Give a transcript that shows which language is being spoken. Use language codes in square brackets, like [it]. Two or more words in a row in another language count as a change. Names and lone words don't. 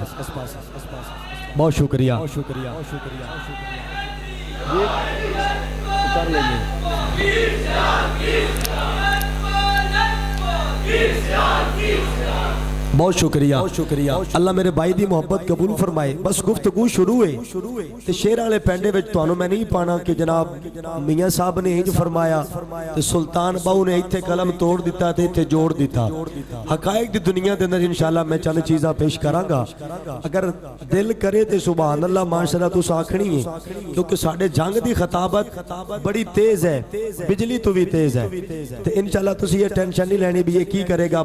[ur] بہت شکریہ. کر لیں بہت شکریہ. [pa] اللہ میرے بھائی دی محبت قبول فرمائے. بس گفتگو شروع ہے تے شیر والے پینڈے وچ تانوں میں نہیں پانا کہ جناب میاں صاحب نے انج فرمایا تے سلطان باؤ نے ایتھے قلم توڑ دیتا تے ایتھے جوڑ دیتا. حقائق دی دنیا دے اندر انشاءاللہ میں چند چیزاں پیش کراں گا. اگر دل کرے تے [ar] سبحان اللہ ماشاءاللہ [pa] تس آکھنی ہے کیونکہ ساڈے جنگ دی خطابت بڑی تیز ہے بجلی تو بھی تیز ہے تے انشاءاللہ تسی یہ ٹینشن نہیں لینی بھی یہ کی کرے گا.